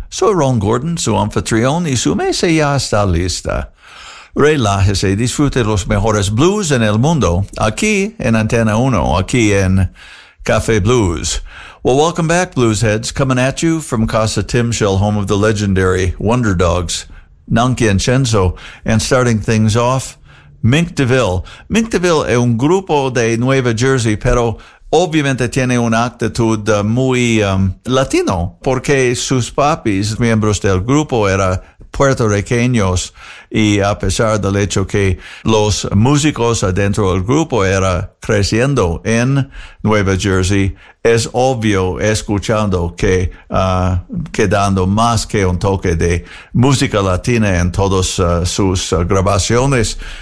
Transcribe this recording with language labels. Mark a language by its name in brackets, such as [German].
[Spanish] Soy Ron Gordon, su anfitrión, y su mesa ya está lista. Relájese y disfrute los mejores blues en el mundo, aquí en Antena 1, aquí en Café Blues. [English] Well, welcome back, bluesheads, coming at you from Casa Timshell, home of the legendary Wonder Dogs, Nankin Chenzo, and starting things off, Mink DeVille. [Spanish] Mink DeVille es un grupo de Nueva Jersey, pero obviamente tiene una actitud muy latino, porque sus papis, miembros del grupo, eran puertorriqueños, y a pesar del hecho que los músicos adentro del grupo eran creciendo en Nueva Jersey, es obvio escuchando que quedando más que un toque de música latina en todas sus grabaciones.